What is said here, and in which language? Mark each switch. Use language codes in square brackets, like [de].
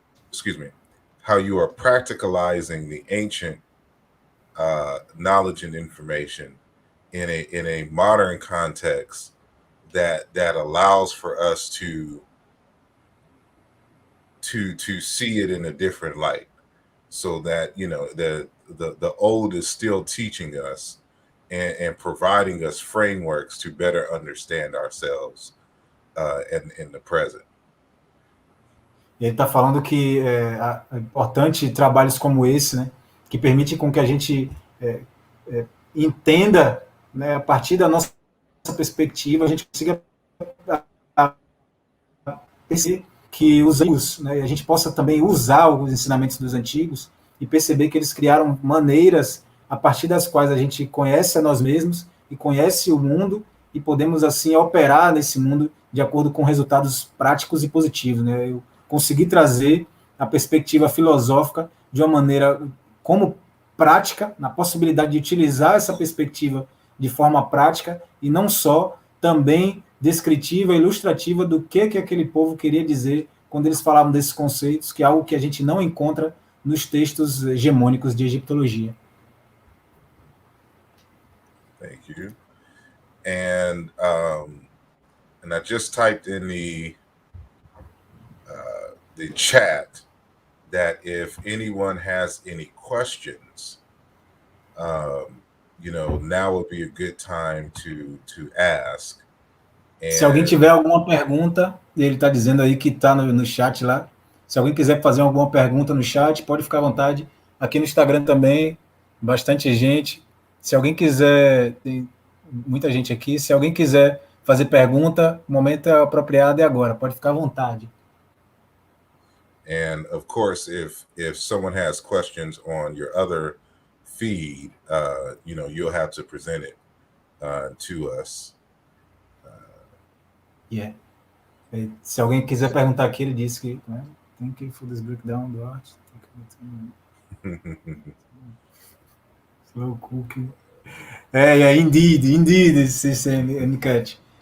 [en] Excuse me, how you are practicalizing the ancient knowledge and information in a modern context that allows for us to see it in a different light, so that, you know, the old is still teaching us and providing us frameworks to better understand ourselves in the present. [pt] Ele está falando que é importante trabalhos como esse, né, que permitem com que a gente entenda, né, a partir da nossa perspectiva, a gente consiga perceber que usamos, né, a gente possa também usar os ensinamentos dos antigos e perceber que eles criaram maneiras a partir das quais a gente conhece a nós mesmos e conhece o mundo, e podemos assim operar nesse mundo de acordo com resultados práticos e positivos, né? Eu consegui trazer a perspectiva filosófica de uma maneira como prática, na possibilidade de utilizar essa perspectiva de forma prática e não só, também descritiva, ilustrativa do que aquele povo queria dizer quando eles falavam desses conceitos, que é algo que a gente não encontra nos textos hegemônicos de egiptologia. [en] Thank you. And I just typed in the chat that if anyone has any questions, you know, now would be a good time to ask. [pt] Se alguém tiver alguma pergunta, ele está dizendo aí que está no chat lá. Se alguém quiser fazer alguma pergunta no chat, pode ficar à vontade. Aqui no Instagram também, bastante gente. Se alguém quiser, tem muita gente aqui, se alguém quiser fazer pergunta, o momento é apropriado e agora, pode ficar à vontade. [en] And of course, if someone has questions on your other feed, you know, you'll have to present it to us. Yeah. [pt] Se alguém quiser perguntar aqui, ele disse que, né, [en] thank you for this breakdown, Duarte. Slow cooking. Indeed, [pt] esse MCAT.